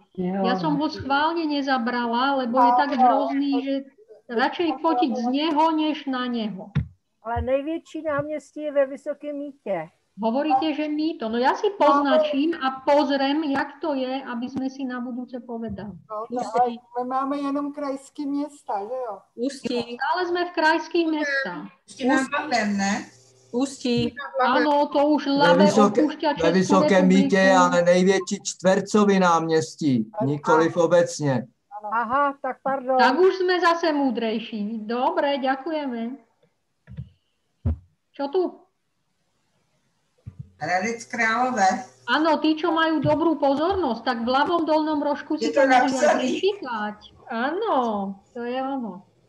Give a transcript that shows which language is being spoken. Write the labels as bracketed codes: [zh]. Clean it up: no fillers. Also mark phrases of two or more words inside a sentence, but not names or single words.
[sk] Ja som ho schválne nezabrala, lebo je tak hrozný, že radšej fotiť z neho, než na neho. [cs] Ale největší náměstí je ve Vysokém Mýtě. [sk] Hovoríte, že Mýto. No ja si poznačím a pozriem, jak to je, aby sme si na budúce povedali. [cs] No, ale my máme jenom krajské města, že jo? Ústí. [sk] Stále sme v krajských mestách. Ústí. Áno, to už Labe opúšťa Českú [cs] Ve Vysokém Mýtě je [sk] republiku. [cs] ale největší čtvercový náměstí, nikoliv obecně. [sk] Aha, tak pardon. Tak už sme zase múdrejší. Dobre, ďakujeme. Čo tu? Hradec Králové. Áno, tí, čo majú dobrú pozornosť, tak v ľavom dolnom rožku si [cs] Je to [sk] to mohli [cs] napsaný. [sk] prečítať. Áno, to je ono.